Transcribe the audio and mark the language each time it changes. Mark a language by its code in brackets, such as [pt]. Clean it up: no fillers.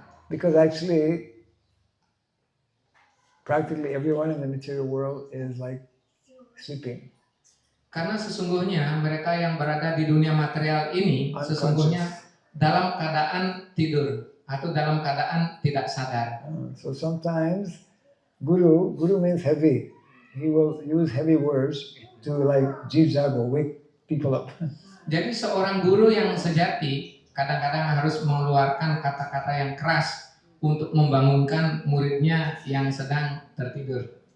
[en] Because actually, practically everyone in the material world is like sleeping. [id] Karena sesungguhnya mereka yang berada di dunia material ini sesungguhnya dalam keadaan tidur atau dalam keadaan tidak sadar. [en] So sometimes Guru means heavy. He will use heavy words to like jiv jago, wake people up. [id] Jadi seorang guru yang sejati kadang-kadang harus mengeluarkan kata-kata yang keras untuk membangunkan muridnya yang sedang tertidur.